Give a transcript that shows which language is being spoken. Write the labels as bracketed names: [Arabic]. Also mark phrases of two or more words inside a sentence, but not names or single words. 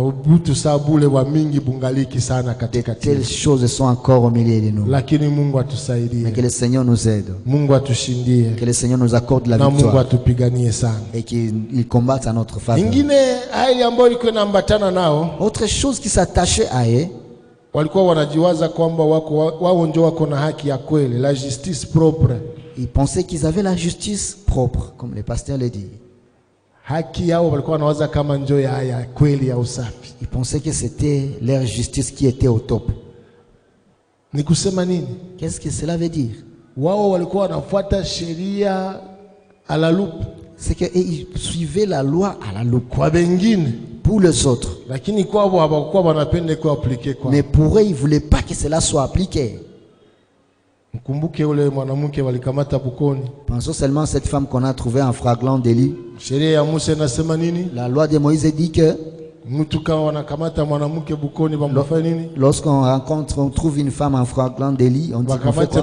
[French] Telles choses sont encore au milieu de nous. Mais que le Seigneur nous aide. Que le Seigneur nous accorde la victoire. Et qu'il combatte à notre faveur. Autre chose qui s'attachait à eux, [Swahili] walikuwa wanajiwaza kwamba wao ndio wako na haki ya kweli, [French] la justice propre. Ils pensaient qu'ils avaient la justice propre, comme le pasteur le dit. [Swahili] Haki yao walikuwa wanawaza kama ndio ya kweli ya usafi. [French] Ils pensaient que c'était leur justice qui était au top. [Swahili] Ni kusema nini? [French] Qu'est-ce que cela veut dire? [Swahili] Wao walikuwa wanafuata sheria [French] à la loupe. C'est qu'ils suivaient la loi à la loupe. [Swahili] Kwa wengine, [French] pour les autres. Mais pour eux, ils ne voulaient pas que cela soit appliqué. Pensons seulement à cette femme qu'on a trouvée en flagrant délit. La loi de Moïse dit que lorsqu'on rencontre, on trouve une femme en flagrant délit, on dit qu'on fait quoi?